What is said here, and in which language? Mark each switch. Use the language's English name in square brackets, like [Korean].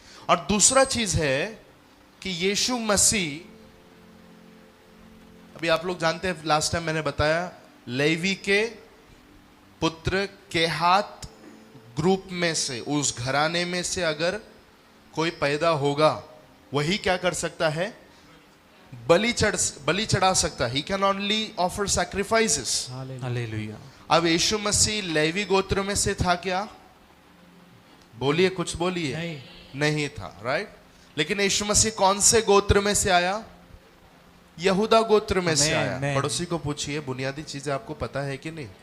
[Hindi] और दूसरा चीज है कि यीशु मसीह, अभी आप लोग जानते हैं, लास्ट टाइम मैंने बताया, लेवी के पुत्र केहात ग्रुप में से, उस घराने में से अगर कोई पैदा होगा, वही क्या कर सकता है? बलि चढ़ा सकता है। [English] He can only offer sacrifices. Hallelujah. [Hindi] अब यीशु मसीह लेवी गोत्र में से था क्या? बोलिए, कुछ बोलिए। नहीं था, राइट? लेकिन यीशु मसीह कौन से गोत्र में से आया? यहूदा गोत्र में से आया। पड़ोसी को पूछिए, बुनियादी चीजें आपको पता है कि नहीं?